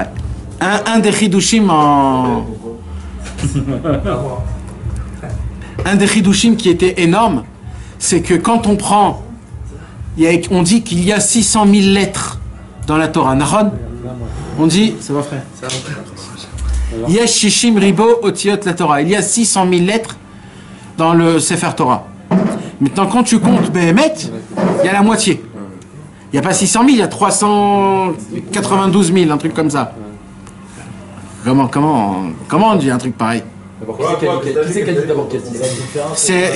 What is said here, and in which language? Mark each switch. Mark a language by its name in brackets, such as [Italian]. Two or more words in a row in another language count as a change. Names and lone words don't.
[French] Un des chidushim un des chidushim qui était énorme, c'est que quand on prend, on dit qu'il y a 600 000 lettres dans la Torah. Nahon, on dit, ça va frère. [Hebrew] יש שישים ריבוא אותיות לתורה. [French] Il y a 600 000 lettres dans le [Hebrew] ספר תורה. [French] Maintenant, quand tu comptes Béhémet, il y a la moitié. Il n'y a pas 600 000, il y a 392 000, un truc comme ça. Comment on dit un truc pareil? Qui c'est qui a dit d'abord qu'il y a 600 000?